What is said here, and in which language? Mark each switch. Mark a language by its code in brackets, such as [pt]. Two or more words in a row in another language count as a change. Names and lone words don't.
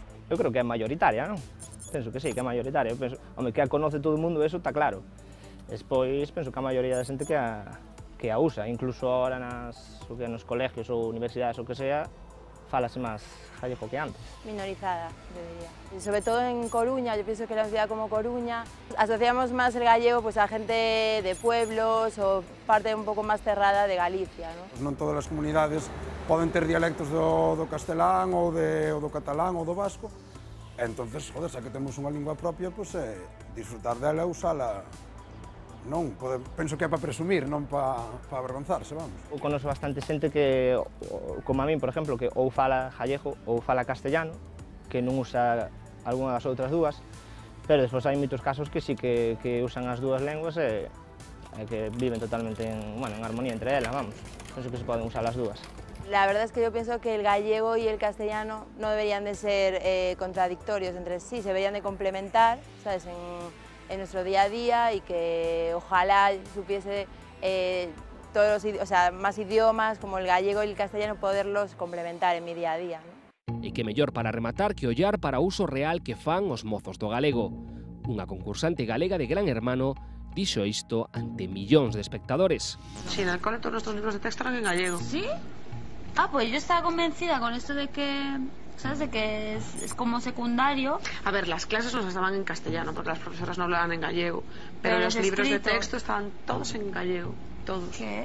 [gl] Eu creo que é mayoritaria, non? Penso que sí, que é mayoritaria. Eu penso, home, que a conoce todo o mundo, eso está claro. Despois, penso que a maioría da xente que a usa, incluso ahora nos colegios ou universidades ou que sea, falase máis gallego que antes. [es] Minorizada, yo diría. Y sobre todo en Coruña, yo pienso que en una ciudad como Coruña asociamos más el gallego pues, [gl] a gente de pueblos o parte un pouco máis cerrada de Galicia, [es] ¿no? [gl] Non todas as comunidades poden ter dialectos do castelán ou do catalán ou do vasco. Entonces, joder, xa que temos unha lingua propia, pues, disfrutar dela e usala. Non, penso que é para presumir, non para avergonzarse, vamos. Eu conozco bastante xente que, como a min, por exemplo, que ou fala gallego ou fala castellano, que non usa algunha das outras dúas, pero despois hai moitos casos que sí que usan as dúas lenguas e que viven totalmente en armonía entre elas, vamos. Penso que se poden usar as dúas. [es] La verdad es que yo pienso que el gallego y el castellano no deberían de ser contradictorios entre sí, se deberían de complementar, ¿sabes? En nuestro día a día y que ojalá supiese todos más idiomas como el gallego y el castellano poderlos complementar en mi día a día, ¿no? [gl] E que mellor para rematar que ollar para o uso real que fan os mozos do galego. Unha concursante galega de Gran Hermano dixo isto ante millóns de espectadores. [es] Sí, en el cole todos nuestros libros de texto eran en gallego. ¿Sí? Ah, pues yo estaba convencida con esto de que, ¿sabes? De que es como secundario. A ver, las clases nos estaban en castellano, porque las profesoras no hablaban en gallego, pero los libros de texto estaban todos en gallego, todos. ¿Qué?